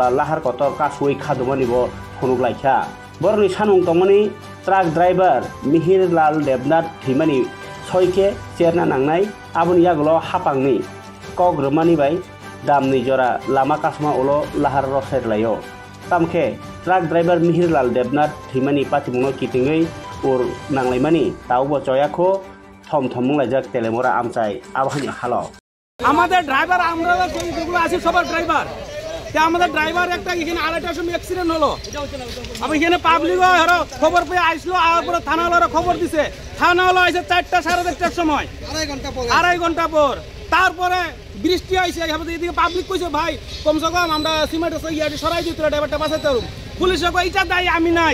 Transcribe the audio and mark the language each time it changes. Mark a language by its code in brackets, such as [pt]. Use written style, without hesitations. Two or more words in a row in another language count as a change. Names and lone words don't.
[trp] लाहार कतर कासुइ खादुमानिबो फुनुगलायखा बरनि सानुं तमनि [en] truck driver [trp] मिहिरलाल देबनाथ थैमानि सयके चेरना नांनाय आबुनि यागुलो हापांनि कग्रमानि बाय दामनि जरा लामा कासमा उलो लाहार रसायलायो तामखे [en] truck driver [trp] मिहिरलाल देबनाथ थैमानि पातिमुंनो कितिङै उर नांलायमानि तावबो चयाखो थम मुंलायजाक तेलेमुरा आमचाइ आबहानि हालो [bn] আমাদের ড্রাইভার আমরা যেগুলো আছি সবার ড্রাইভার আমাদের ড্রাইভার একটা এখানে আড়াইটার সময় অ্যাক্সিডেন্ট হলো আমি এখানে পাবলিকও খবর পেয়ে আসলো আর পরে থানাওয়ালারা খবর দিছে থানাওয়ালা আসে 4টা 4:30টার সময় আড়াই ঘন্টা পর তারপরে বৃষ্টি আইছে এদিকে পাবলিক কইছে ভাই কমসে কম আমরা সিমেন্ট সরাই দিই তোরা ড্রাইভারটা বাঁচাতে পারুম পুলিশে কই এটা দায়ী আমি নাই